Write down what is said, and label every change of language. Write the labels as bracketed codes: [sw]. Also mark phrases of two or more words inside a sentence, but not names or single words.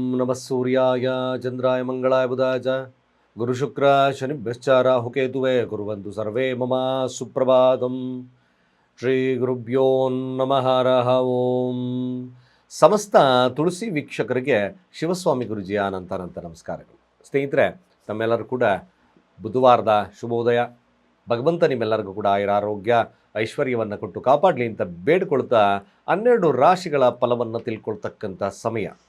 [sa] नमः सूर्याय चन्द्राय मङ्गलाय बुधाय च गुरुशुक्र शनिभ्यश्च राहुकेतवे कुर्वन्तु सर्वे मम सुप्रभातं. श्री गुरुभ्यो नमः हरः ओं. [kn] ಸಮಸ್ತ ತುಳಸಿ ವೀಕ್ಷಕರಿಗೆ ಶಿವಸ್ವಾಮಿ ಗುರುಜಿಯ ಅನಂತ ನಮಸ್ಕಾರಗಳು. ಸ್ನೇಹಿತರೆ, ತಮ್ಮೆಲ್ಲರೂ ಕೂಡ ಬುಧವಾರದ ಶುಭೋದಯ. ಭಗವಂತ ನಿಮ್ಮೆಲ್ಲರಿಗೂ ಕೂಡ ಆರೋಗ್ಯ ಐಶ್ವರ್ಯವನ್ನು ಕೊಟ್ಟು ಕಾಪಾಡಲಿ ಅಂತ ಬೇಡಿಕೊಳ್ತಾ 12 ರಾಶಿಗಳ ಫಲವನ್ನು ತಿಳ್ಕೊಳ್ತಕ್ಕಂಥ ಸಮಯ.